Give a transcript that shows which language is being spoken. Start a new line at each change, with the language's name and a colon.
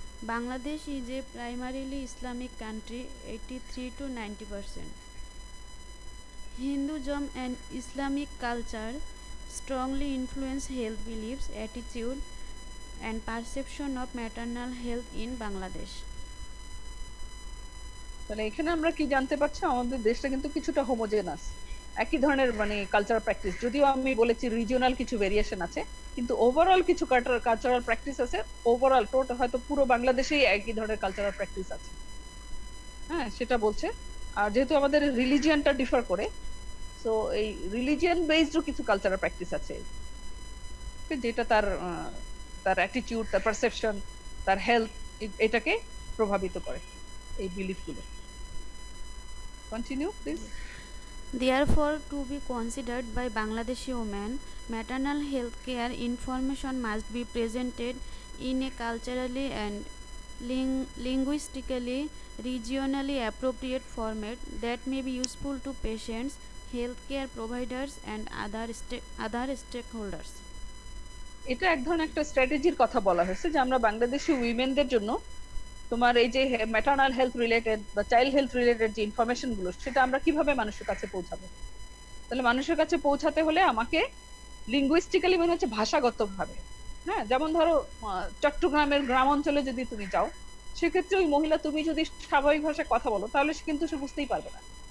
English: Bangladesh is a primarily Islamic country, 83 to 90%. Hinduism and Islamic culture strongly influence health beliefs, attitude, and perception of maternal health in Bangladesh.
Bangla: তাহলে এখানে আমরা কি জানতে পারছি, আমাদের দেশটা কিন্তু কিছুটা হোমোজেনাস, একই ধরনের মানে কালচারাল প্র্যাকটিস, যদিও আমি বলেছি রিজিওনাল কিছু ভেরিয়েশন আছে, কিন্তু ওভারঅল কিছু কালচারাল প্র্যাকটিস আছে। ওভারঅল টোটাল হয়তো পুরো বাংলাদেশেই একই ধরনের কালচারাল প্র্যাকটিস আছে, হ্যাঁ সেটা বলছে। আর যেহেতু আমাদের রিলিজিয়ানটা ডিফার করে, সো এই রিলিজিয়ান বেসড কিছু কালচারাল প্র্যাকটিস আছে, যেটা তার তার অ্যাটিটিউড, তার পারসেপশন, তার হেলথ, এটাকে প্রভাবিত করে, এই বিলিফগুলো। Continue please.
English: Therefore, to be considered by Bangladeshi women, maternal health care information must be presented in a culturally and linguistically regionally appropriate format that may be useful to patients, healthcare providers and other stakeholders.
Bangla: এটা এক ধরনের একটা স্ট্র্যাটেজির কথা বলা হয়েছে যে আমরা বাংলাদেশি উইমেনদের জন্য তোমার এই যে ম্যাটারনাল হেলথ রিলেটেড বা চাইল্ড হেলথ রিলেটেড যে ইনফরমেশন গুলো, সেটা আমরা কিভাবে মানুষের কাছে পৌঁছাবো। তাহলে মানুষের কাছে পৌঁছাতে হলে আমাকে লিঙ্গুইস্টিক্যালি মানে হচ্ছে ভাষাগত ভাবে, হ্যাঁ যেমন ধরো চট্টগ্রামের গ্রাম অঞ্চলে যদি তুমি যাও, সেক্ষেত্রে ওই মহিলা তুমি যদি স্বাভাবিক ভাষায় কথা বলো, তাহলে কিন্তু সে বুঝতেই পারবে না।